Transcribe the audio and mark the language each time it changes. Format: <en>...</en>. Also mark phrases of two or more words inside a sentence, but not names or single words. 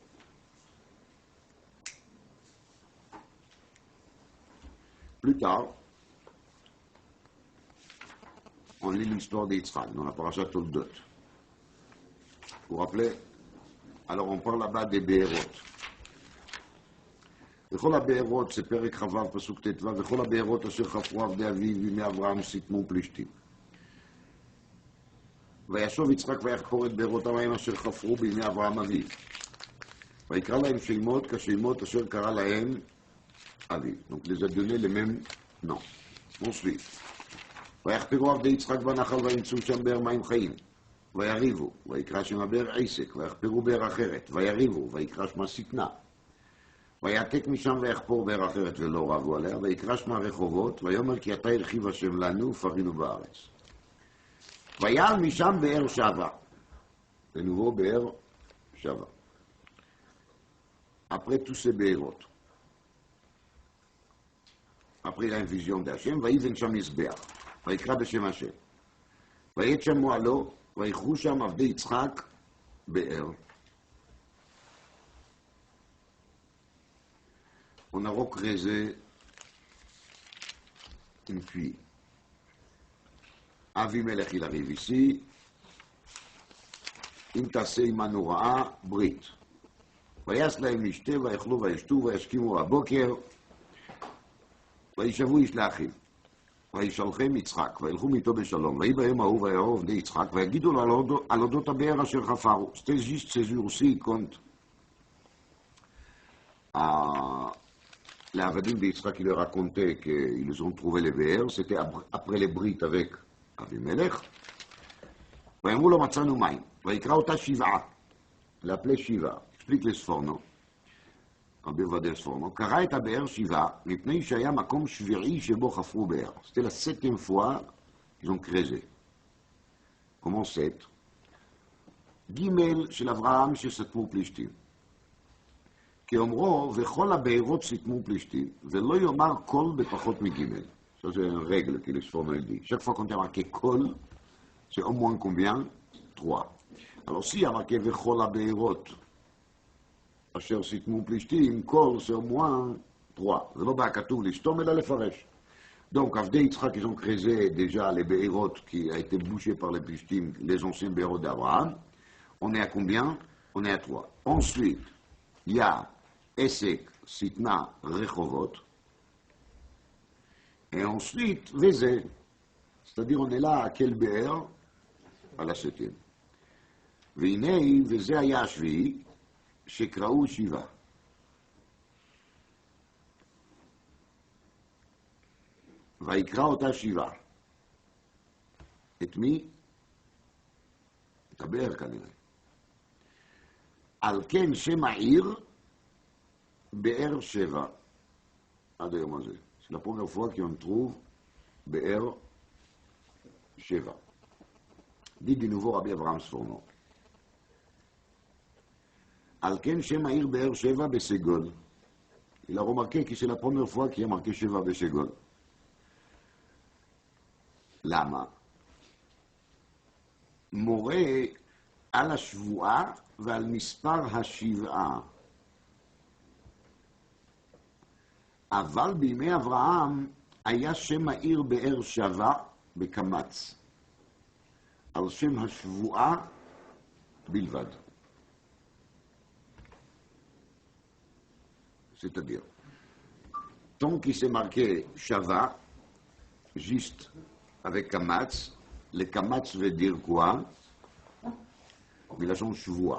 <fr>Plus tard, on lit l'histoire d'Yitzhak dans la parasha Toldot. Vous vous rappelez? Alors on parle là-bas des Be'erot.</fr> <he>וכל הבארות, זה פרק חו"ב פסוק ט"ו, וכל הבארות אשר חפרו עבדי אביו בימי אברהם סיתמו פלישתים. וישוב יצחק ויחפור את בארות המים אשר חפרו בימי אברהם אביו. ויקרא להם שמות כשמות אשר קרא להם אביו.</he> <fr>Donc les a donné les mêmes noms. On suit.</fr> <he>ויחפרו עבדי יצחק בנחל וימצאו שם באר מים חיים. ויריבו, ויקרא שם הבאר עסק, ויחפרו באר אחרת, ויריבו, ויקרא שמה שטנה. ויעתק משם ויחפור באר אחרת ולא רבו עליה, ויקרא שמה רחובות, ויאמר כי אתה הרחיב השם לנו, פרינו בארץ. ויעל משם באר שבה,</he> <fr>de nouveau באר שבה. Après tous ces béhérotes, après il a une vision d'Hachem,</fr> <he>ויבן שם מזבח, ויקרא בשם השם. ויית שם מועלו, ויקחו שם עבדי יצחק באר.</he> <fr>On a recréé une puits. Avimelech, il arrive ici.</fr> <he>אם תעשה עמנו רעה, ברית. ויעש להם לשתה, ויאכלו וישתו, וישכימו הבוקר, וישבו איש לאחיו. וישלחם יצחק, וילכו איתו בשלום. ויהי בהם ההוא ויראו עבדי יצחק, ויגידו לו על אודות הבאר אשר חפרו.</he> <fr>C'était juste ces jours-ci, quand les Avadim d'Yitzhak, il leur racontait qu'ils ont trouvé les béers, c'était après les brites avec Avimelech.</fr> <he>ויאמרו לו מצאנו מים, ויקרא אותה שבעה,</he> <fr>l'appelait שבעה, explique les Sforno,</fr> <he>רבי עובדיה ספורנו, קרא את הבאר שבעה, מפני שהיה מקום שביעי שבו חפרו באר.</he> <fr>C'était la 7e fois qu'ils ont creusé. Comment 7?</fr> <he>ג' של אברהם שסתמו פלישתים. כאומרו, וכל הבארות סתמו פלישתים, ולא יאמר קול בפחות מג'.</he> <fr>Ça c'est une règle que les Sforno dit. Chaque fois qu'on a marqué קול, c'est au moins combien? 3. Alors si il y a marqué</fr> <he>וכל הבארות, אשר סיתמו פלישתים,</he> <fr>קול c'est au moins 3.</fr> <he>זה לא בא כתוב לסתום אלא לפרש.</he> <fr>Donc,</fr> <he>עבדי יצחק,</he> <fr>ils ont creusé déjà les béhérotes qui a été bouchées par les plishtim, les anciens béhérotes d'Abraham. On est à combien? On est à 3. Ensuite, il y a Esek, Sitna, Rechovot. Et ensuite, Vézé. C'est-à-dire, on est là à quel béhér? À la 7e.</fr> <he>והנה, וזה היה השביעי, שקראו שבעה. ויקרא אותה שבעה. את מי? את הבאר כנראה. על כן שם העיר, באר שבע. עד היום הזה.</he> <fr>C'est la première fois qu'on trouve באר שבע. dit de nouveau Rabbi Abraham Sforno.</fr> <he>על כן שם העיר באר שבע בסגול.</he> <fr>Il a remarqué que c'est la première fois qu'il y a marqué</fr> <he>שבע בסגול. למה? מורה על השבועה ועל מספר השבעה. אבל בימי אברהם היה שם העיר באר שבע בקמץ. על שם השבועה בלבד.</he> <fr>C'est-à-dire, tant qu'il s'est marqué Shava, juste avec Kamatz, le Kamatz veut dire quoi? Il a son Shvoua.</fr>